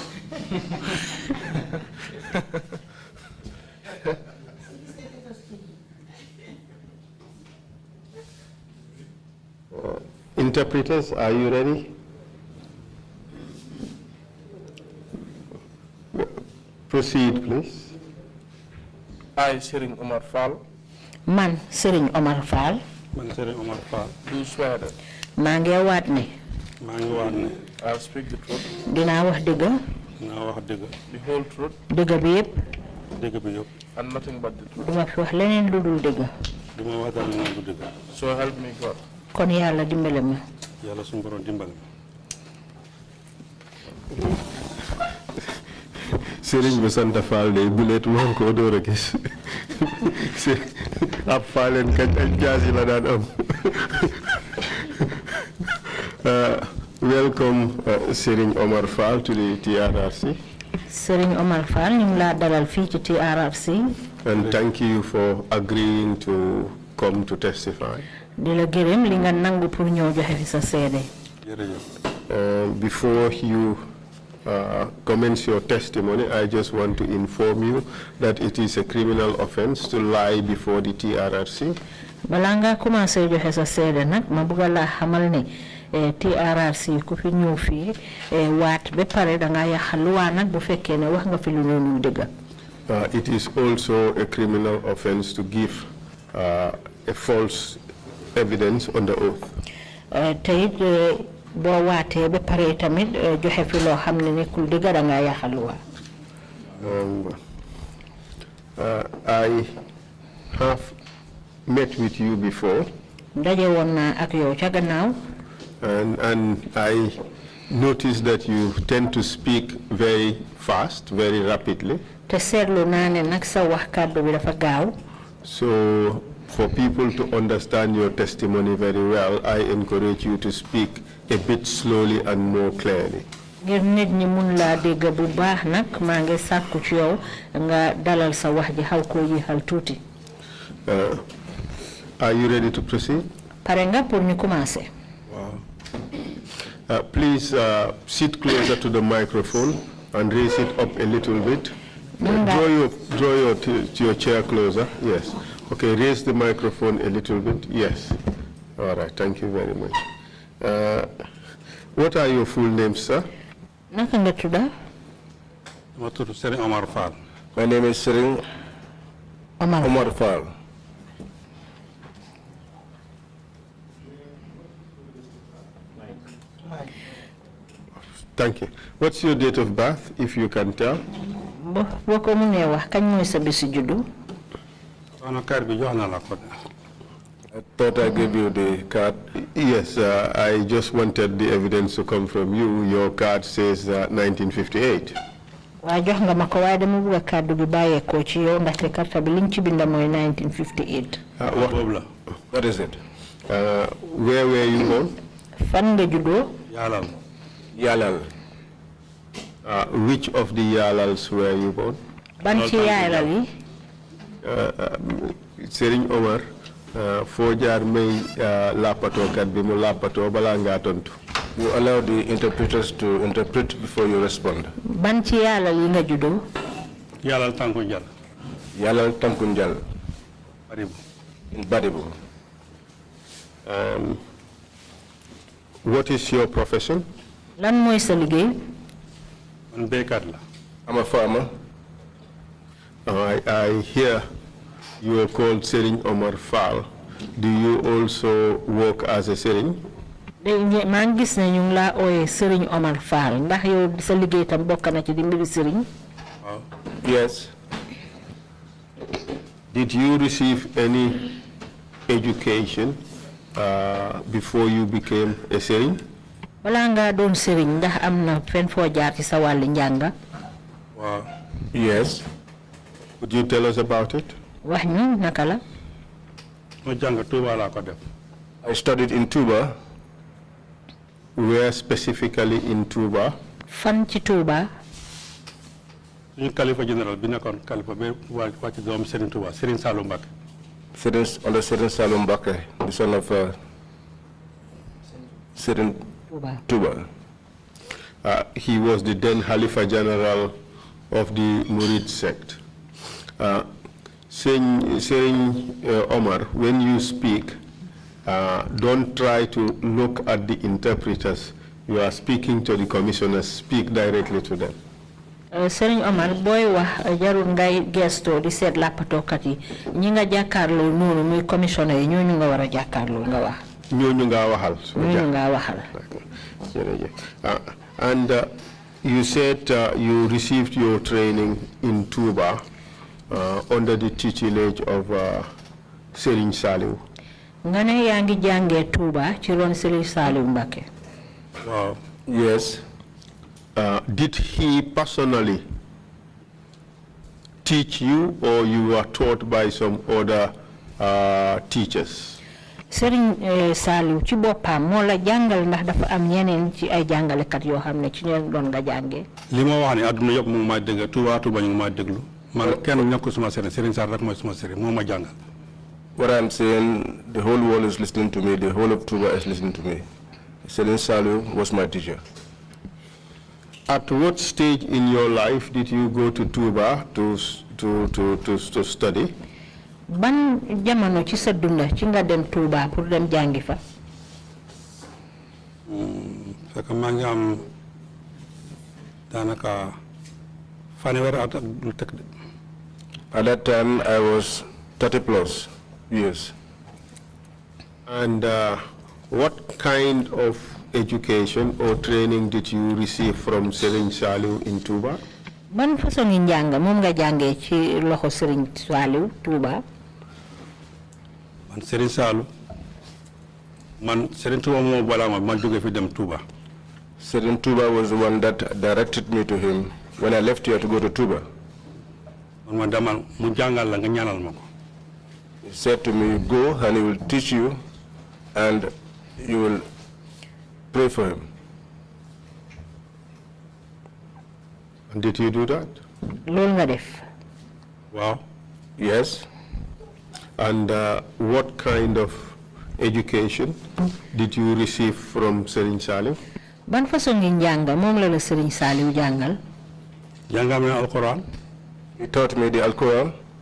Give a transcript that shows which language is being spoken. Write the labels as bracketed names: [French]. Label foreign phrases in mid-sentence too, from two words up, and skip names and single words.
[English] Interpreters, are you ready? Proceed, please. I, SHERENG OMAR FAAL. [Wolof] Man, SHERENG OMAR FAAL. Man, SHERENG OMAR FAAL. [English] Do swear that [Wolof] Mangi watne. [English] I'll speak the truth. [Wolof] Dina wax dëgg. [English] The whole truth. [Wolof] Dëgg bi yépp. [English] And nothing but the truth. [Wolof] Duma fi wax leneen lu dul dëgg. [English] So help me God. [Wolof] Kon Yàlla dimbale ma. Yàlla suñu borom dimbale. Serigne bu sant Fall de bulet moom ko door a gis ab Fallen kañ ak jaasi la daan am. [English] Welcome Shereng Omar Faal to the TRRC. [Wolof] Shereng Omar Faal ñu la dalal fii ci TRRC. [English] And thank you for agreeing to come to testify. [Wolof] Di la gërëm li nga nangu pour ñëw joxe fi sa seede. [English] Before you commence your testimony, I just want to inform you that it is a criminal offense to lie before the TRRC. [Wolof] Balaa nga commencé joxe sa seede nag ma bëgg la xamal ne TRRC ku fi ñëw fii waat ba pare da nga yàq luwaa nag bu fekkee ne wax nga fi lu noonu dëgg. [English] It is also a criminal offense to give a false evidence under oath. [Wolof] Te it boo waatee ba pare tamit joxe fi loo xam ne nekkul dëgg da nga yàq luwaa. [English] I have met with you before. [Wolof] Daje woon naa ak yow ca gannaaw. [English] And I noticed that you tend to speak very fast, very rapidly. [Wolof] Te seetlu naa ne nag sa wax kàddu bi dafa gaaw. [English] So for people to understand your testimony very well, I encourage you to speak a bit slowly and more clearly. [Wolof] Ngir nit ñi mun laa dégg bu baax nag maa ngi sàkku ci yow nga dalal sa wax ji xaw koo yéexal tuuti. [English] Are you ready to proceed? [Wolof] Pare nga pour ñu commencer. [English] Please sit closer to the microphone and raise it up a little bit. Draw your chair closer. Yes. Okay, raise the microphone a little bit. Yes. All right, thank you very much. What are your full names, sir? [Wolof] Naka nga tudda? Ma tudd Shereng Omar Faal. [English] My name is Shereng Omar Faal. Thank you. What's your date of birth, if you can tell? [Wolof] Boko mu ne wax kañ mooy sa bisu juddu? [English] I thought I gave you the card. Yes, I just wanted the evidence to come from you. Your card says 1958. [Wolof] Waa jox nga ma ko waaye dama bëgg kàddu gi bàyyeekoo ci yow ndaxte carte bi liñ ci binda mooy 1958. [English] What is it? Where were you born? [Wolof] Fan nga juddoo? Yalal. [English] Which of the Yalals were you born? [Wolof] Ban ci Yalal yi? Shereng Omar, foo jaar may lapato kat bi mu lapato bala nga tontu. [English] You allow the interpreters to interpret before you respond. [Wolof] Ban ci Yalal yi nga juddoo? Yalal Tankunjal. [English] Yalal Tankunjal. [Wolof] Badibu. [English] In Badibu. What is your profession? [Wolof] Lan mooy sa liggéey? Man béykat la. [English] I'm a farmer. I hear you are called Sering Omar Faal. Do you also work as a Sering? [Wolof] maa ngi gis ne ñu ngi laa ooyee Sering Omar Faal ndax yow sa liggéey tam bokk na ci di mbiri Sering. Waaw. [English] Yes. Did you receive any education before you became a Sering? [Wolof] Wala nga doon Sering ndax am na fen foo jaar ci sa wàllu njàng. Waaw. [English] Yes. Could you tell us about it? [Wolof] wax ñu naka la. Ma jàng Touba laa ko def. [English] I studied in Tuba. Where specifically in Tuba? [Wolof] fan ci Touba. Suñu kalifa général bi nekkoon kalifa ba wàcc doom Serigne Touba Serigne Saliou Mbacké. [English] Under Seren Salum Mbake, the son of Seren Tuba. He was the then Khalifa General of the Murid sect. Saying Omar, when you speak, don't try to look at the interpreters. You are speaking to the commissioners. Speak directly to them. [Wolof] Sering Omar boy wax jarul ngay gesto di seet lappatookat yi ñi nga jàkkaarloo noonu muy commissioner yi ñooñu nga war a jàkkaarloo nga wax. ñooñu nga waxal. ñooñu nga waxal. [English] And you said you received your training in Tuba under the tutelage of Serigne Saliou. [Wolof] nga ne yaa ngi jàngee Touba ci ron Serigne Saliou Mbacké. Waaw. [English] Yes. Did he personally teach you, or you were taught by some other teachers? [Wolof] Serigne Saliou ci boppam moo la jàngal ndax dafa am ñeneen ci ay jàngalekat yoo xam ne ci ñoom doon nga jàngee. li ma wax ni àdduna yëpp mu ngi may dégg Touba ñu ngi may déglu man kenn nekkul suma sëriñ Serigne Sarr rek mooy suma sëriñ moo ma jàngal. [English] What I'm saying, the whole world is listening to me, the whole of Tuba is listening to me. Seren Salou was my teacher. At what stage in your life did you go to Tuba to study? [Wolof] ban jamono ci sa dunda ci nga dem Touba pour dem jàngi fa. fekk maa ngi am daanaka fanweeri at ak lu teg de. [English] At that time, I was 30 plus years. And what kind of education or training did you receive from Serigne Saliou in Tuba? [Wolof] ban façon ngi njàng moom nga jàngee ci loxo Serigne Saliou Touba. man Serigne Saliou man Serigne Touba moo balaa ma jógee fi dem Touba. [English] Seren Tuba was the one that directed me to him when I left here to go to Tuba. [Wolof] man ma demal mu jàngal la nga ñaanal ma ko. [English] He said to me, go and he will teach you and you will pray for him. And did you do that? [Wolof] loolu nga def. waaw. [English] Yes. And what kind of education did you receive from Serigne Saliou? [Wolof] ban façon ngi njàng moom la Serigne Saliou jàngal. jàngal ma alquran. [English] He taught me the Al-Quran.